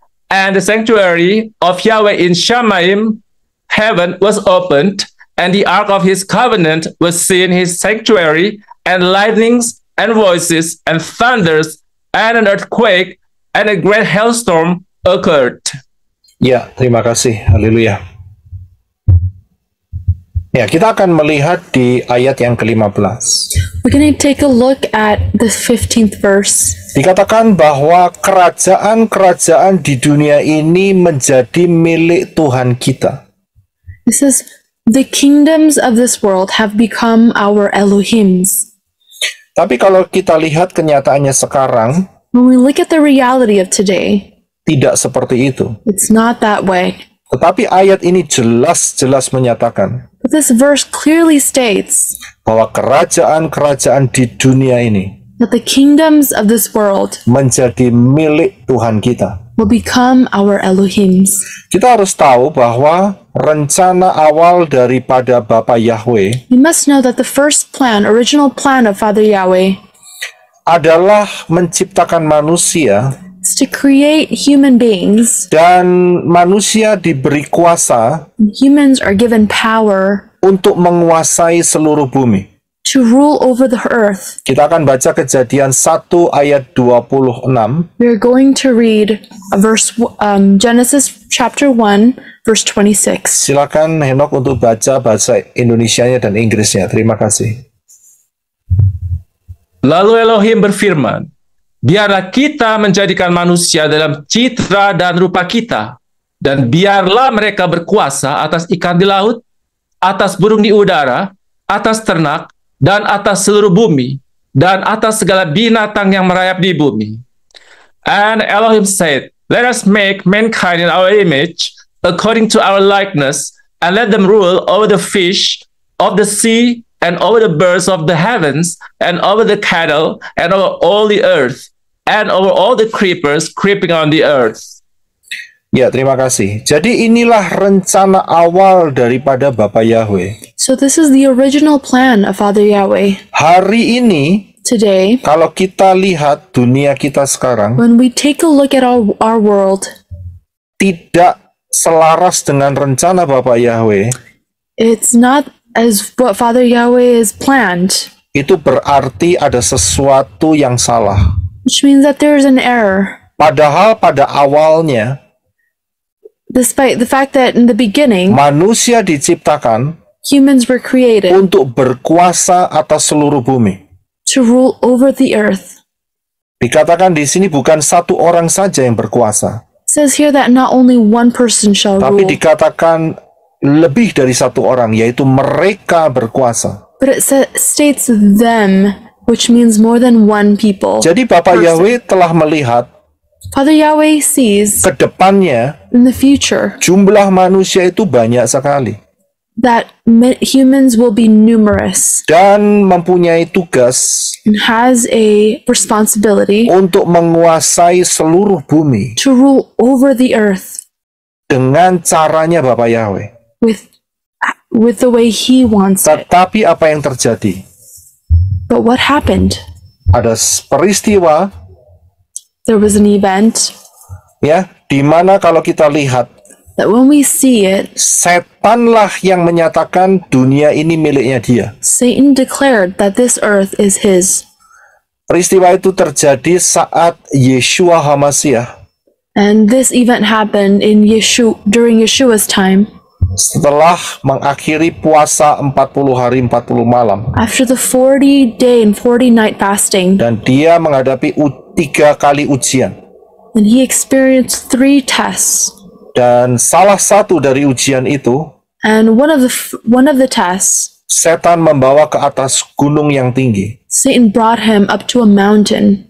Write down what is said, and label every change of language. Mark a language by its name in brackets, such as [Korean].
[English] And the sanctuary of Yahweh in Shamayim, heaven was opened, and the ark of his covenant was seen in his sanctuary, and lightnings and voices and thunders and an earthquake and a great hailstorm occurred. [Indonesian] Ya, terima kasih. Haleluya. Ya, kita akan melihat di ayat yang ke-15. [English] We're going to take a look at the 15th verse. [Indonesian] Dikatakan bahwa kerajaan-kerajaan di dunia ini menjadi milik Tuhan kita. [English] It says, the kingdoms of this world have become our Elohims. [Indonesian] Tapi kalau kita lihat kenyataannya sekarang, [English] When we look at the reality of today, [Indonesian] tidak seperti itu. [English] it's not that way. [Indonesian] Tetapi ayat ini jelas-jelas menyatakan [English] But this verse clearly states [Indonesian] bahwa kerajaan-kerajaan di dunia ini [English] that the kingdoms of this world [Indonesian] menjadi milik Tuhan kita. [English] will become our Elohims. [Indonesian] Kita harus tahu bahwa rencana awal daripada Bapa Yahweh [English] We must know that the first plan, original plan of Father Yahweh, [Indonesian] adalah menciptakan manusia, [English] is to create human beings. [Indonesian] dan manusia diberi kuasa [English] Humans are given power [Indonesian] untuk menguasai seluruh bumi. [English] to rule over the earth. [Indonesian] Kita akan baca Kejadian 1 ayat 26. [English] We're going to read Genesis chapter 1, verse 26. [Indonesian] Silakan Henok untuk baca bahasa Indonesianya dan Inggrisnya. Terima kasih. Lalu Elohim berfirman, biarlah kita menjadikan manusia dalam citra dan rupa kita, dan biarlah mereka berkuasa atas ikan di laut, atas burung di udara, atas ternak, dan atas seluruh bumi, dan atas segala binatang yang merayap di bumi. [English] And Elohim said, let us make mankind in our image, according to our likeness, and let them rule over the fish of the sea, and over the birds of the heavens, and over the cattle, and over all the earth, and over all the creepers creeping on the earth. [Indonesian] Ya, terima kasih. Jadi inilah rencana awal daripada Bapa Yahweh. [English] So this is the original plan of Father Yahweh. [Indonesian] Hari ini, [English] Today, [Indonesian] kalau kita lihat dunia kita sekarang, [English] when we take a look at our world, [Indonesian] tidak selaras dengan rencana Bapa Yahweh. [English] it's not as what Father Yahweh has planned, [Indonesian] Itu berarti ada sesuatu yang salah. [English] which means that there is an error. [Indonesian] Padahal pada awalnya, [English] Despite the fact that in the beginning, [Indonesian] manusia diciptakan [English] humans were created [Indonesian] untuk berkuasa atas seluruh bumi. [English] to rule over the earth. [Indonesian] Dikatakan di sini bukan satu orang saja yang berkuasa, [English] It says here that not only one person shall [Indonesian] tapi [English] rule, [Indonesian] dikatakan lebih dari satu orang, yaitu mereka berkuasa. [English] but it states them, which means more than one people. [Indonesian] Jadi Bapa [English] person. [Indonesian] Yahweh telah melihat [English] Father Yahweh sees [Indonesian] ke depannya [English] in the future [Indonesian] jumlah manusia itu banyak sekali [English] that humans will be numerous [Indonesian] dan mempunyai tugas [English] and has a responsibility [Indonesian] untuk menguasai seluruh bumi [English] to rule over the earth [Indonesian] dengan caranya Bapa Yahweh. [English] with the way he wants it. [Indonesian] Tetapi apa yang terjadi? [English] But what happened? [Indonesian] Ada peristiwa, [English] There was an event [Indonesian] ya, di mana kalau kita lihat, [English] that when we see it, [Indonesian] setanlah yang menyatakan dunia ini miliknya dia. [English] Satan declared that this earth is his. [Indonesian] Peristiwa itu terjadi saat Yeshua HaMashiach [English] And this event happened in during Yeshua's time, [Indonesian] setelah mengakhiri puasa 40 hari 40 malam. [English] after the 40-day and 40-night fasting, [Indonesian] Dan dia menghadapi 3 kali ujian. [English] and he experienced 3 tests. [Indonesian] Dan salah satu dari ujian itu, [English] And one of the tests, [Indonesian] setan membawa ke atas gunung yang tinggi. [English] Satan brought him up to a mountain.